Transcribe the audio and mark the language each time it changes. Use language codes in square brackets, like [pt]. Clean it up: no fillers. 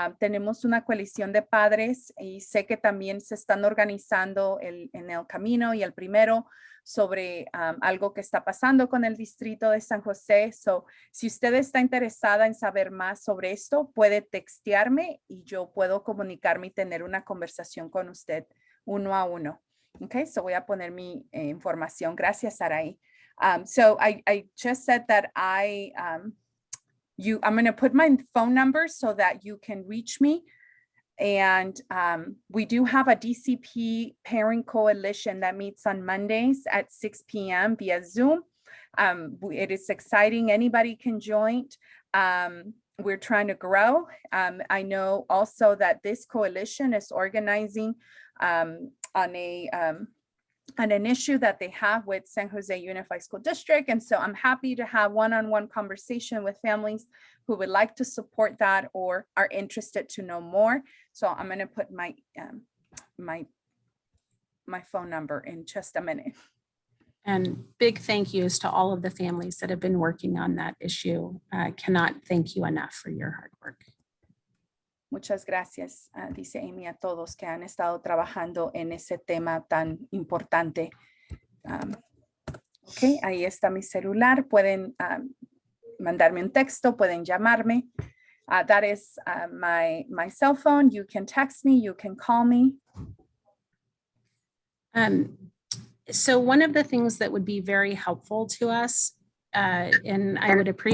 [es] Tenemos una coalición de padres y sé que también se están organizando en el camino y el primero sobre algo que está pasando con el distrito de San José. So, si usted está interesada en saber más sobre esto, puede textearme y yo puedo comunicarme y tener una conversación con usted uno a uno. Okay, so voy a poner mi información. Gracias, Sarai. [en] So I just said that I'm going to put my phone number so that you can reach me. And we do have a DCP Parent Coalition that meets on Mondays at 6 p.m. via Zoom. It is exciting. Anybody can join. We're trying to grow. I know also that this coalition is organizing on an issue that they have with San Jose Unified School District. And so I'm happy to have one-on-one conversation with families who would like to support that or are interested to know more. So I'm going to put my phone number in just a minute. And big thank yous to all of the families that have been working on that issue. Cannot thank you enough for your hard work. [es] Muchas gracias, dice Amy, a todos que han estado trabajando en ese tema tan importante. Ok, ahí está mi celular. Pueden mandarme un texto, pueden llamarme. [en] That is my cell phone. You can text me, you can call me. So one of the things that would be very helpful to us, and I would appreciate